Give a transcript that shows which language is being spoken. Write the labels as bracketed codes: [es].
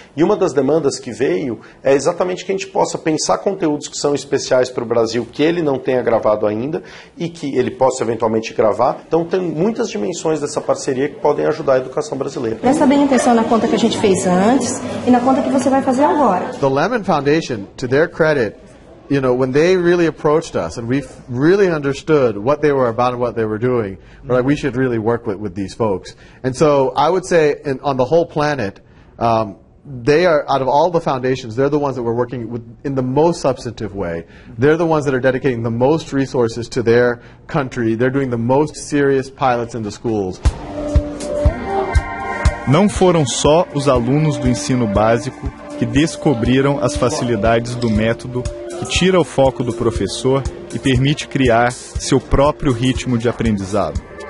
[pt] E uma das demandas que veio é exatamente que a gente possa pensar conteúdos que são especiais para o Brasil, que ele não tenha gravado ainda e que ele possa eventualmente gravar. Então tem muitas dimensões dessa parceria que podem ajudar a educação brasileira. Presta bem atenção na conta que a gente fez antes e na conta que você vai fazer agora. [en] The Lehman Foundation, to their credit, when they really approached us and we really understood what they were about and what they were doing, we're like, we should really work with these folks. And so I would say on the whole planet, they are, out of all the foundations, they're the ones that we're working with in the most substantive way. They're the ones that are dedicating the most resources to their country. They're doing the most serious pilots in the schools. [pt] Não foram só os alunos do ensino básico que descobriram as facilidades do método que tira o foco do professor e permite criar seu próprio ritmo de aprendizado.